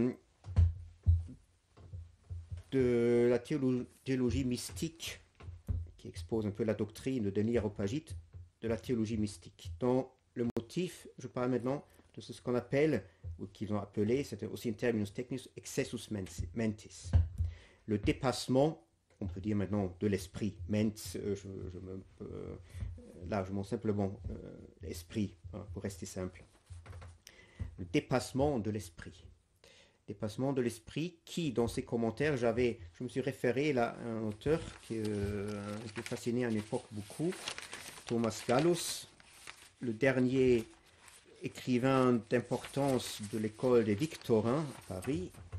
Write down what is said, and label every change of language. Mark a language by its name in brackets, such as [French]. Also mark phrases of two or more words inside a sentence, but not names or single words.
[French] de la théologie mystique qui expose un peu la doctrine de l'Aréopagite de la théologie mystique. Dans le motif, je parle maintenant de ce qu'on appelle, ou qu'ils ont appelé, c'était aussi un [Latin] terminus technicus, excessus mentis. [French] Le dépassement, on peut dire maintenant de l'esprit. Largement simplement l'esprit, hein, pour rester simple. Le dépassement de l'esprit. Dépassement de l'esprit qui, dans ses commentaires, je me suis référé là à un auteur qui est fasciné à une époque beaucoup, Thomas Gallus, le dernier écrivain d'importance de l'école des Victorins à Paris.